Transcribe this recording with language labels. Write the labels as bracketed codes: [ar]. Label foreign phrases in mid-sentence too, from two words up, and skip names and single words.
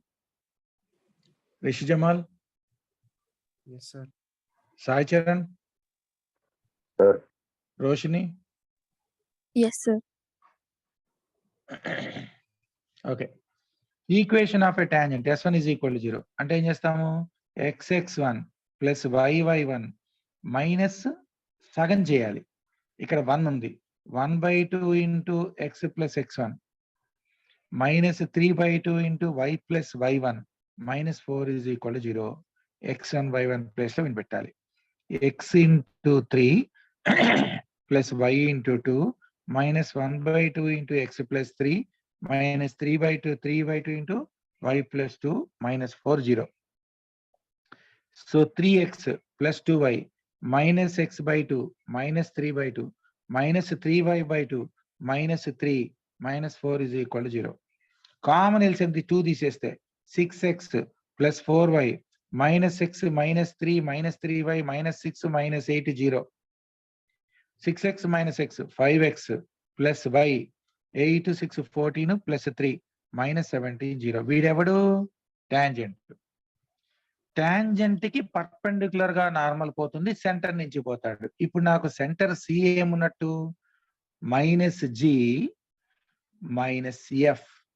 [te] రిషి జమాల్, [en] yes sir. [te] సాయి చరణ్, సార్. రోషిని. [en] yes sir. [te] ఓకే, [en] equation of a tangent [te] S1 = 0 అంటే ఏం చేస్తాము, x(x1) + y(y1) మైనస్ సగం చేయాలి. ఇక్కడ 1 ఉంది, 1/2 × x + x1 - 3/2 × y + y1 - 4 = 0. x1 y1 ప్లేస్ లో పెట్టాలి. x × 3 + y × 2 - 1/2 × x + 3 - 3/2 × y + 2 - 4 0. [en] So 3x + 2y - x/2 - 3/2 - 3y/2 - 3 - 4 = 0. common LCM [te] 2 తీసేస్తే 6x + 4y - x - 3 - 3y - 6 - 8 0. 6x - x 5x + y 8 6 14 + 3 - 17 0. వీడెవడు, టాంజెంట్. టాంజెంట్ కి పర్పెండిక్యులర్ గా నార్మల్ పోతుంది, సెంటర్ నుంచి పోతాడు. ఇప్పుడు నాకు సెంటర్ సి ఏమున్నట్టు, -g - f.